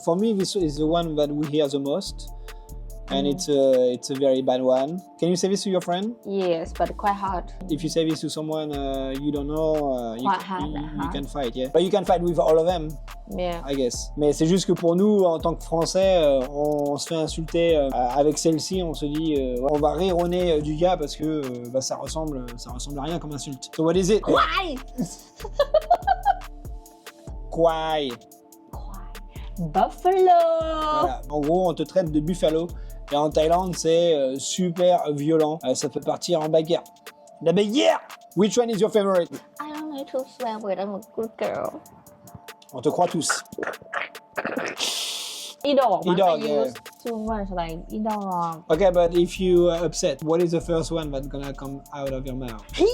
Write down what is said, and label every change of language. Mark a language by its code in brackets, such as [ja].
[en] For me, this is the one that we hear the most, and it's a very bad one. Can you say this to your friend? Yes, but quite hard. If you say this to someone you don't know, Quite hard, you can fight, yeah. But you can fight with all of them, Yeah. I guess. [fr] Mais c'est juste que pour nous, en tant que Français, on se fait insulter avec celle-ci. On se dit, on va rire au nez du gars parce que ça ressemble à rien comme insulte. [en] So what is it? [th] ควาย Kwai. [en] Buffalo. [fr] Voilà. En gros, on te traite de buffalo. Et en Thaïlande, c'est super violent. Ça peut partir en bagarre. La bagarre! [en] Which one is your favorite? I don't like to swear, but I'm a good girl. [fr] On te croit tous. [th] อีดอกมัน อีดอก [en] I use too much like อีดอก Okay, but if you are upset, what is the first one that's gonna come out of your mouth?